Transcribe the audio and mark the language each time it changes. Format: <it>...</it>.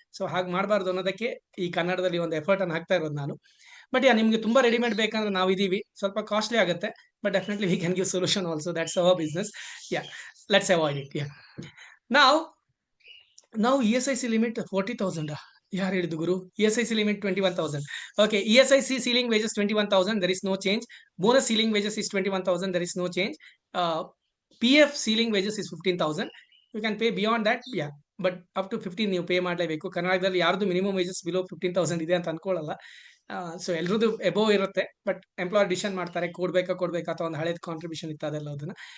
<kn>So ಹಾಗೆ ಮಾಡಬಾರ್ದು ಅನ್ನೋದಕ್ಕೆ ಈ ಕನ್ನಡದಲ್ಲಿ ಒಂದು ಎಫರ್ಟ್ ಅನ್ನು ಹಾಕ್ತಾ ಇರೋದು ನಾನು. ಬಟ್ ನಿಮ್ಗೆ ತುಂಬಾ ರೆಡಿಮೇಡ್ ಬೇಕಂದ್ರೆ ನಾವು ಇದೀವಿ. ಸ್ವಲ್ಪ ಕಾಸ್ಟ್ಲಿ ಆಗುತ್ತೆ, but definitely</kn> <en>We can give solution also. That's our business.</en> <kn>Yeah,</kn> <en>Let's avoid it.</en> <kn>ಯಾ, ನಾವು ESIC ಲಿಮಿಟ್ 40,000. ಯಾರು ಹೇಳಿದ್ದು ಗುರು? ESIC limit 21,000.</kn> <en>Okay, ESIC ceiling wages 21,000, there is no change. Bonus ceiling wages is 21,000, there is no change. PF ceiling wages is 15,000. You can pay beyond that, yeah,</en> <kn>but up to 15 ನೀವು pay ಮಾಡಲೇಬೇಕು. ಕರ್ನಾಟಕದಲ್ಲಿ ಯಾರ್ದು minimum wages below 15,000 ಇದೆ ಅಂತ ಅನ್ಕೊಳ್ಳಲ್ಲ. So ಎಲ್ರದ್ದು above ಇರುತ್ತೆ, but employer decision ಮಾಡ್ತಾರೆ ಕೊಡ್ಬೇಕಾ ಅಥವಾ ಒಂದು ಹಳೇದು ಕಾಂಟ್ರಿಬ್ಯೂಷನ್ ಇತ್ತು ಅದೆಲ್ಲ ಅದನ್ನ.</kn>